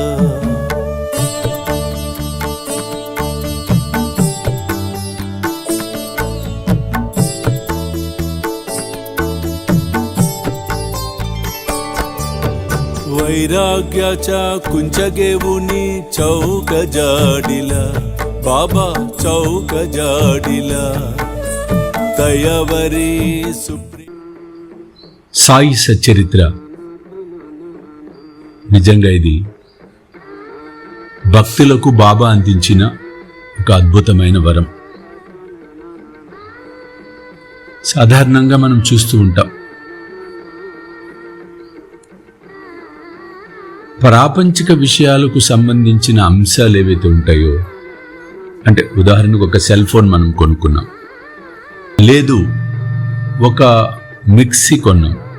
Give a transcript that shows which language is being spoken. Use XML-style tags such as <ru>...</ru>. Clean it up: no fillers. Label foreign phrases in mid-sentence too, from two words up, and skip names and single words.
<mr>वैराग्याच्या कुंचगेवुनी चौक जाडिला बाबा चौक जाडिला दयावरी</mr> <te>సాయి సచ్చరిత్ర నిజంగా ఇది భక్తులకు బాబా అందించిన ఒక అద్భుతమైన వరం. సాధారణంగా మనం చూస్తూ ఉంటాం, ప్రాపంచిక విషయాలకు సంబంధించిన అంశాలు ఏవైతే ఉంటాయో, అంటే ఉదాహరణకు ఒక</te> <en>cell phone</en> <te>మనం కొనుక్కున్నాం, లేదు ఒక మిక్సీ కొన్నాం,</te>